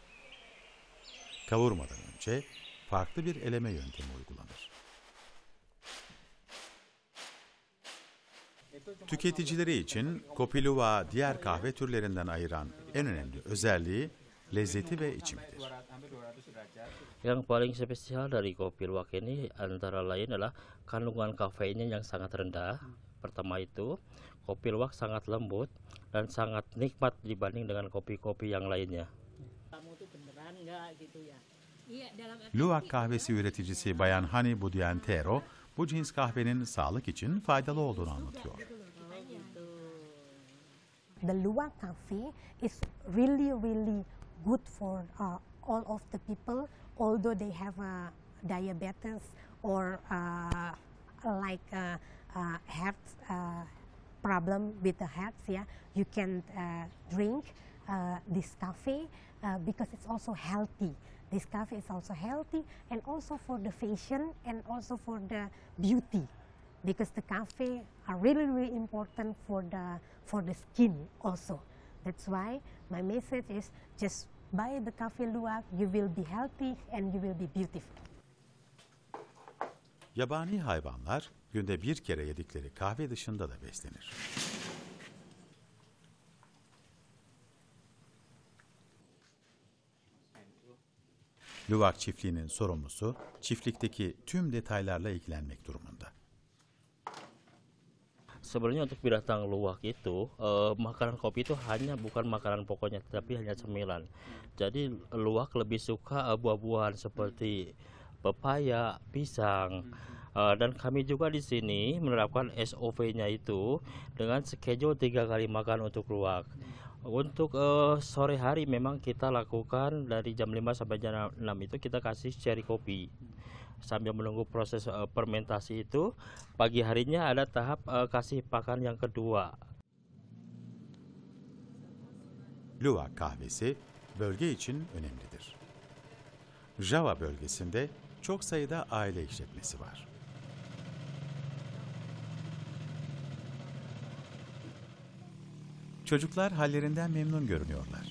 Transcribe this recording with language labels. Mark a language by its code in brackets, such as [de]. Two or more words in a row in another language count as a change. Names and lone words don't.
[tr] Kavurmadan önce farklı bir eleme yöntemi uygulanır. Tüketicileri için kopi luwak'ı diğer kahve türlerinden ayıran en önemli özelliği lezzeti ve içimidir. [id] Yang paling spesial dari kopi luwak ini antara lain adalah kandungan kafeinnya yang sangat rendah. Pertama itu, kopi luwak sangat lembut dan sangat nikmat dibanding dengan kopi-kopi yang lainnya. [tr] Luwak kahvesi üreticisi Bayan Hani Budiantero, bu cins kahvenin sağlık için faydalı olduğunu anlatıyor. [en] The luwak cafe is really good for all of the people, although they have diabetes or heart problem with the heart. Yeah, you can drink this cafe because it's also healthy. This cafe is also healthy and also for the fashion and also for the beauty, because the cafe are really important for the skin also. That's why my message is just buy the cafe luwak, you will be healthy and you will be beautiful. [tr] Yabani hayvanlar günde bir kere yedikleri kahve dışında da beslenir. Luwak çiftliğinin sorumlusu çiftlikteki tüm detaylarla ilgilenmek durumunda. [id] Sebenarnya untuk binatang luwak itu, makanan kopi itu bukan makanan pokoknya, tapi hanya cemilan. Jadi luwak lebih suka buah-buahan seperti pepaya, pisang. Dan kami juga di sini menerapkan SOV-nya itu dengan schedule 3 kali makan untuk luwak. Untuk sore hari memang kita lakukan dari jam 5 sampai jam 6 itu kita kasih seri kopi. Sambil menunggu proses fermentasi itu, pagi harinya ada tahap kasih pakan yang kedua. [tr] Luwak kahvesi bölge için önemlidir. Java bölgesinde çok sayıda aile işletmesi var. Çocuklar hallerinden memnun görünüyorlar.